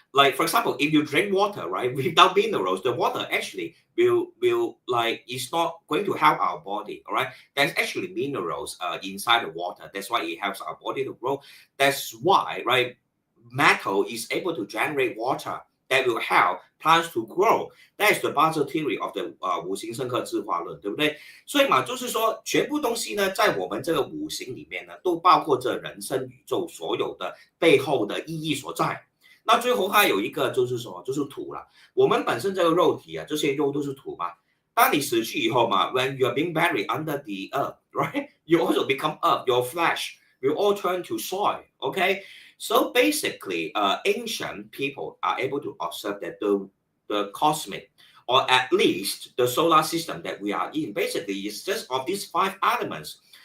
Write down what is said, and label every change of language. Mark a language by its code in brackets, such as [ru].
[en] Like, for example, if you drink water, right, without minerals, the water actually will like, it's not going to help our body, all right? There's actually minerals inside the water. That's why it helps our body to grow. That's why, right, metal is able to generate water that will help plants to grow. That is the Basel theory of the 五行生克制化论， [zh] 对不对？所以嘛，就是说，全部东西呢，在我们这个五行里面呢，都包括着人生宇宙所有的背后的意义所在。那最后还有一个就是什么？就是土了。我们本身这个肉体啊，这些肉都是土嘛。当你死去以后嘛， [en] when you are being buried under the earth, right? You also become earth. Your flesh will all turn to soil. Okay. So basically, ancient people are able to observe that the cosmic, or at least the solar system that we are in, basically is just of these five elements.